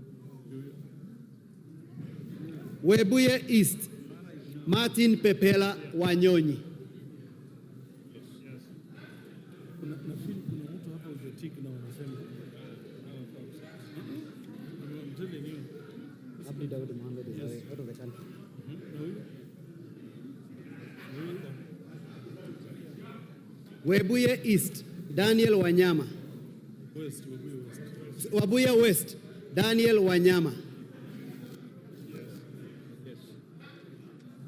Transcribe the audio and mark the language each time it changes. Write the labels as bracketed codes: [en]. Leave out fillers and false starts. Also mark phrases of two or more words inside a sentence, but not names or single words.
[en] Webuye East, Martin Pepela Wanyonyi. Abdi Daud Mohammed is out of the country. Webuye East, Daniel Wanyama. West, Webuye West. Webuye West, Daniel Wanyama. Yes.